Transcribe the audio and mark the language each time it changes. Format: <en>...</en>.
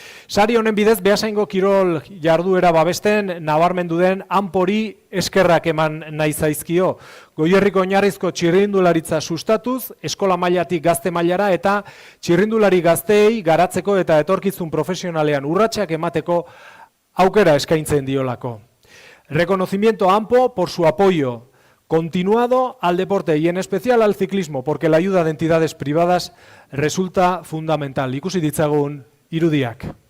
<eu>Sari honen bidez, Beasaingo kirol jarduera babesten nabarmendu den Anpori eskerrak eman nahi zaizkio. Goierriko oinarrizko txirrindularitza sustatuz, eskola mailatik gazte mailara eta txirrindulari gazteei garatzeko eta etorkizun profesionalean urratsak emateko aukera eskaintzen diolako.</eu> <es>Reconocimiento a ANPO por su apoyo continuado al deporte y en especial al ciclismo, porque la ayuda de entidades privadas resulta fundamental.</es> <eu>Ikusi ditzagun irudiak.</eu>